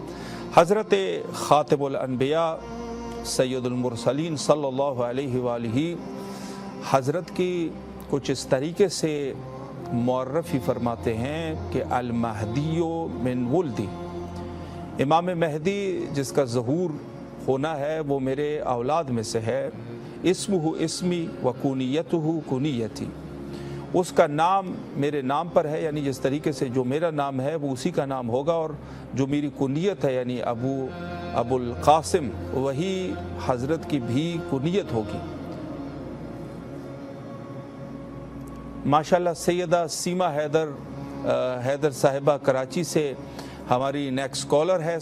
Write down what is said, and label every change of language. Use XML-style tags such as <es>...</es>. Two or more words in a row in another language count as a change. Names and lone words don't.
<ur>حضرت خاتم الانبیاء سید المرسلین صلی اللہ علیہ وآلہ حضرت کی کچھ اس طریقے سے معرفی فرماتے ہیں کہ</ur> <ar>المہدی من ولدی،</ar> <ur>امام مہدی جس کا ظہور ہونا ہے وہ میرے اولاد میں سے ہے.</ur> <ar>اسمہ اسمی و کنیتہ کنیتی،</ar> <ur>اس کا نام میرے نام پر ہے، یعنی جس طریقے سے جو میرا نام ہے وہ اسی کا نام ہوگا، اور جو میری کنیت ہے یعنی ابو القاسم وہی حضرت کی بھی کنیت ہوگی. ماشاءاللہ سیدہ سیما حیدر صاحبہ کراچی سے ہماری</ur> <en>next caller</en> <ur>ہے.</ur>